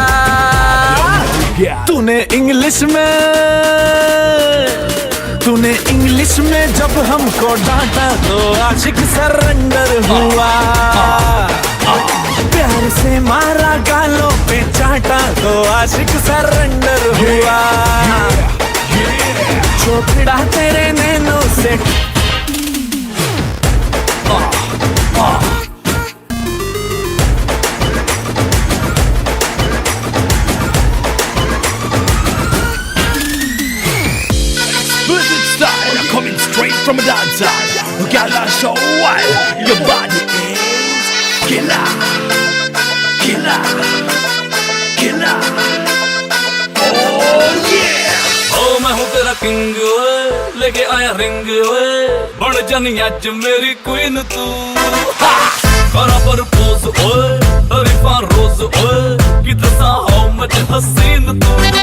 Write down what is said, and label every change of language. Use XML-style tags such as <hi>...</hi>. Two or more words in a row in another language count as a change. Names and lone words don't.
<hi>तूने इंग्लिश में जब हमको डांटा तो आशिक सरेंडर हुआ। प्यार से मारा गालों पे चाटा तो आशिक सरेंडर हुआ। जो भिड़ा तेरे नैनों से</hi> <en>Blizzard style, coming straight from a dance side. Gala show wild, your body is killer, killer, killer. Oh yeah.</en> <hi>ओ मैं हूँ तेरा किंग ओए, लेके आया रिंग ओए, बन जानी आज मेरी क्वीन तू। करा प्रपोज ओए, तारीफां रोज ओए, कितना सा हो मुझे हसीन तू।</hi>